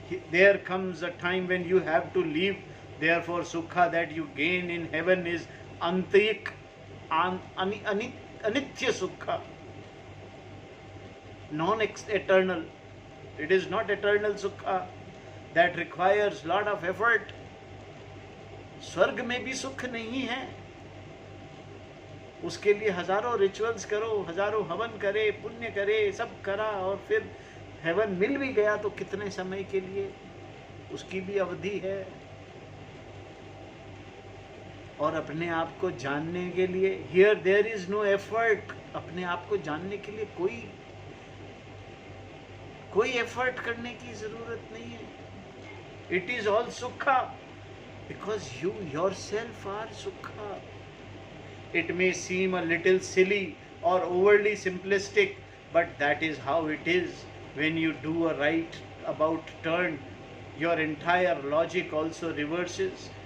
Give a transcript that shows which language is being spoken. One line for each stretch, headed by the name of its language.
English: There comes a time when you have to leave. Therefore, Sukha that you gain in heaven is Antayik, Anitya Sukha, non-eternal. It is not eternal Sukha. That requires lot of effort.
Hindi: स्वर्ग में भी सुख नहीं है, उसके लिए हजारों rituals करो, हजारों हवन करे, पुण्य करे, सब करा, और फिर हेवन मिल भी गया तो कितने समय के लिए, उसकी भी अवधि है। और अपने आप को जानने के लिए,
English: here there is no effort,
Hindi: अपने आप को जानने के लिए कोई एफर्ट करने की जरूरत नहीं है।
English: It is all sukha because you yourself are Sukha. It may seem a little silly or overly simplistic, but that is how it is. When you do a right about turn, your entire logic also reverses.